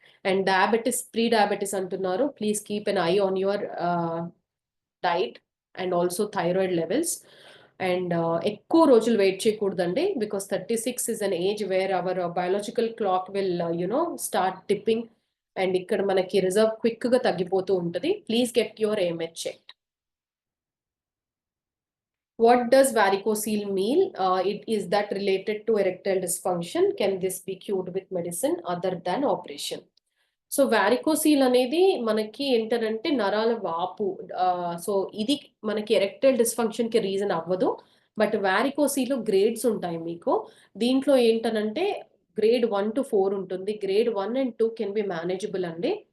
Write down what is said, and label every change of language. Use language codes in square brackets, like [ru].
[en] And diabetes, pre diabetes అంటున్నారు, please keep an eye on your diet and also thyroid levels. [te] And ఎక్కువ రోజులు wait చేయకూడదండి, [en] because 36 is an age where our biological clock will start dipping, [te] and ఇక్కడ మనకి reserve క్విక్గా తగ్గిపోతూ ఉంటుంది. [en] Please get your AMH checked. What does varicocele mean? Is that related to erectile dysfunction? Can this be cured with medicine other than operation? [te] So వారికోసీల్ అనేది మనకి ఏంటంటే నరాల వాపు. సో ఇది మనకి ఎరెక్టైల్ డిస్ఫంక్షన్కి రీజన్ అవ్వదు. [en] but [te] వారికోసీలో గ్రేడ్స్ ఉంటాయి మీకు. దీంట్లో ఏంటనంటే గ్రేడ్ 1 to 4 ఉంటుంది. Grade 1 and 2 [en] can be manageable [te] అండి.